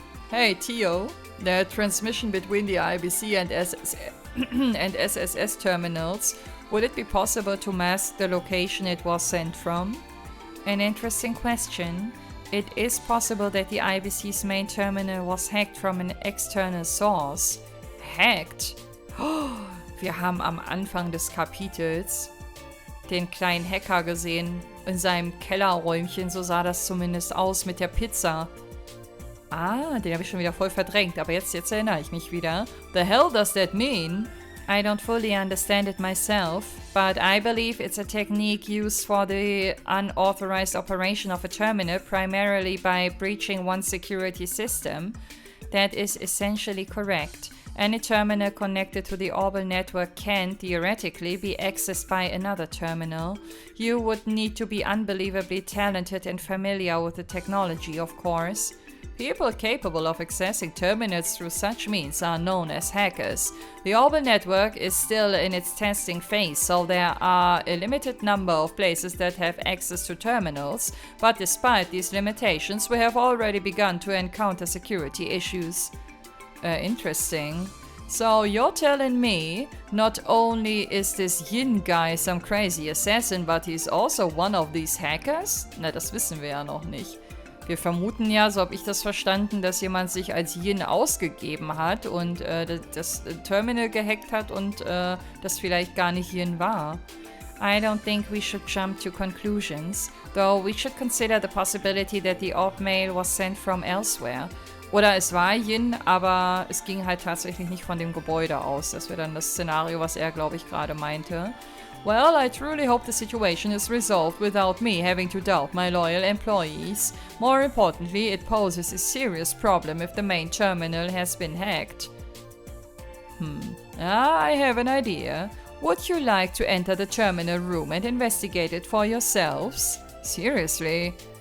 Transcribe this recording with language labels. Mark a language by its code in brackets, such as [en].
[en] Hey, Theo, the transmission between the IBC and SSS terminals, would it be possible to mask the location it was sent from? An interesting question. It is possible that the IBC's main terminal was hacked from an external source. Hacked? [de] Wir haben am Anfang des Kapitels den kleinen Hacker gesehen in seinem Kellerräumchen, so sah das zumindest aus mit der Pizza. Den habe ich schon wieder voll verdrängt, aber jetzt erinnere ich mich wieder. [en] The hell does that mean? I don't fully understand it myself, but I believe it's a technique used for the unauthorized operation of a terminal, primarily by breaching one security system. That is essentially correct. Any terminal connected to the Orbital network can, theoretically, be accessed by another terminal. You would need to be unbelievably talented and familiar with the technology, of course. People capable of accessing terminals through such means are known as hackers. The Orbital network is still in its testing phase, so there are a limited number of places that have access to terminals, but despite these limitations, we have already begun to encounter security issues. Interesting. So you're telling me not only is this Yin guy some crazy assassin, but he's also one of these hackers? [de] Na, das wissen wir ja noch nicht. Wir vermuten ja, so habe ich das verstanden, dass jemand sich als Yin ausgegeben hat und das Terminal gehackt hat und das vielleicht gar nicht Yin war. [en] I don't think we should jump to conclusions, though we should consider the possibility that the odd mail was sent from elsewhere. [de] Oder es war Yin, aber es ging halt tatsächlich nicht von dem Gebäude aus. Das wäre dann das Szenario, was er, glaube ich, gerade meinte. [en] Well, I truly hope the situation is resolved without me having to doubt my loyal employees. More importantly, it poses a serious problem if the main terminal has been hacked. I have an idea. Would you like to enter the terminal room and investigate it for yourselves? Seriously?